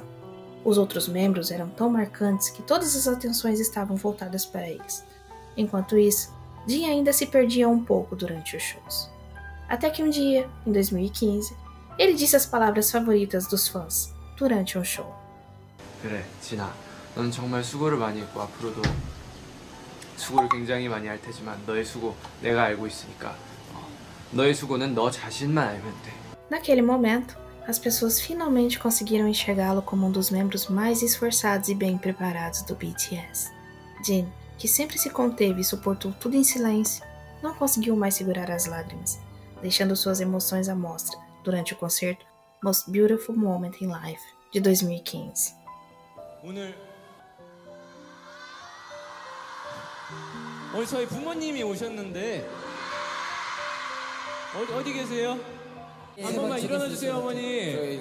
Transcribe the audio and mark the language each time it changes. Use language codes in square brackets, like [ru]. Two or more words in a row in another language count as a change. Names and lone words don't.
[pt] Os outros membros eram tão marcantes que todas as atenções estavam voltadas para eles. Enquanto isso, Jin ainda se perdia um pouco durante os shows. Até que um dia, em 2015, ele disse as palavras favoritas dos fãs durante um show. [ko] 그래, 진아. 넌 정말 수고를 많이 했고 앞으로도 수고를 굉장히 많이 할 테지만 너의 수고 내가 알고 있으니까 너의 수고는 너 자신만 알면 돼. [pt] Naquele momento, as pessoas finalmente conseguiram enxergá-lo como um dos membros mais esforçados e bem preparados do BTS. Jin, que sempre se conteve e suportou tudo em silêncio, não conseguiu mais segurar as lágrimas, deixando suas emoções à mostra durante o concerto Most Beautiful Moment in Life de 2015. [ko] 오늘 저희 부모님이 오셨는데 어디 계세요? 한 번만 일어나 주세요, 어머니.